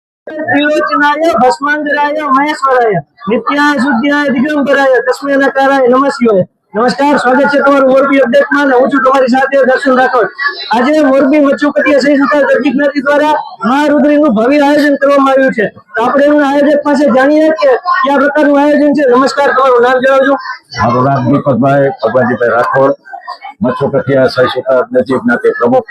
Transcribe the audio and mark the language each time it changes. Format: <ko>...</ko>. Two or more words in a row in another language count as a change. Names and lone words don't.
<sa>त्रिलोचनाय भस्मांगराय महेश्वराय नित्याय शुद्धाय दिगंबराय तस्मै नकाराय नमः शिवाय।</sa> <gu>नमस्कार, स्वागत છે તમારું મોરબી અપડેટમાં. હું છું તમારી સાથે દર્શન રાઠોડ. આજે મોરબી મચ્છુકટિયા સહિષ્ણુતા દરજી જ્ઞાતિ દ્વારા મહારુદ્રીનું ભવ્ય આયોજન કરવામાં આવ્યું છે. તો આપણે એમના આયોજક પાસે જાણીએ કે કયા પ્રકારનું આયોજન છે. નમસ્કાર, તમારું નામ જણાવજો. મારું નામ દીપકભાઈ ભગવાનજીભાઈ રાઠોડ, મચ્છુકટિયા સહિષ્ણુતા દરજી જ્ઞાતિ પ્રમુખ.</gu>